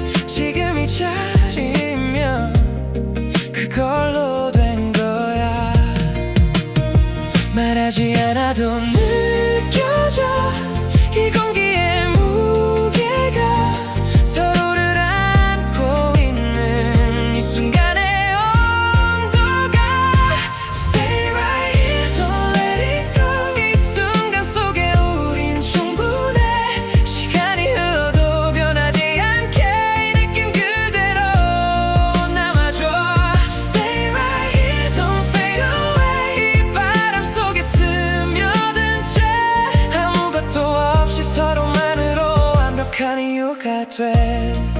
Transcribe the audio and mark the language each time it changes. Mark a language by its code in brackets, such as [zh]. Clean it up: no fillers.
[ko] 지금 이 자리면 그걸로 된 거야. 말하지 않아도 느껴져. 이 공기의 무게가 서로를 안고 있는 이 순간의 온도가. [en] Stay right here, don't let it go. [ko] 이 순간 속에 우린 충분해. 시간이 흘러도 변하지 않게 이 느낌 그대로 남아줘. [en] Stay right here, don't fade away. [ko] 이 바람 속에 스며든 채 아무것도 없이 서로만으로 완벽한 이유가 돼.